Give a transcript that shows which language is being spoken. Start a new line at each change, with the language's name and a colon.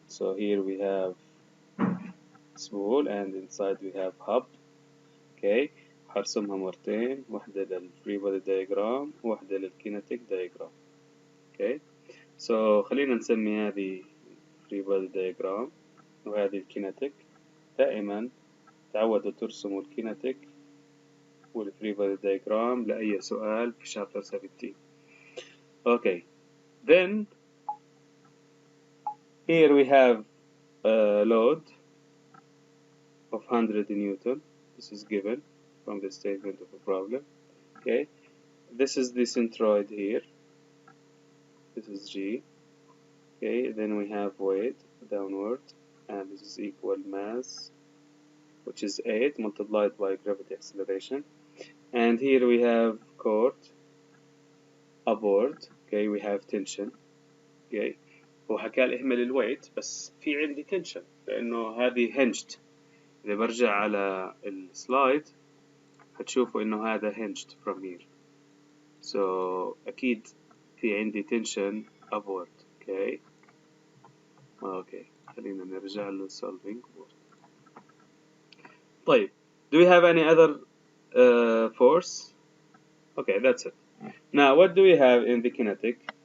English: So here we have spool and inside we have hub.
Arabic: Okay, هرسمها مرتين، واحدة للفري بودي diagram وواحدة للكينيتيك diagram. Okay, so خلينا نسمي هذه free body diagram وهذه الكينيتيك. دائما تعودوا ترسموا الكينيتيك والفري بودي diagram لأي سؤال في chapter 17.
English: Okay, then here we have a load of 100 Newton. This is given from the statement of a problem. Okay, this is the centroid here. This is G. Okay, then we have weight downward, and this is equal mass, which is 8 multiplied by gravity acceleration. And here we have cord upward. Okay, we have tension.
Arabic: Okay, هو حكالي اهمل الويت بس في عندي tension لأنه هذه hinged. إذا برجع على السلايد هتشوفوا إنه هذا hinged from here. So أكيد في عندي tension upward.
English: Okay. Okay.
Arabic: خلينا نرجع ل solving board.
English: طيب, do we have any other force? Okay, that's it. Now, what do we have in the kinetic?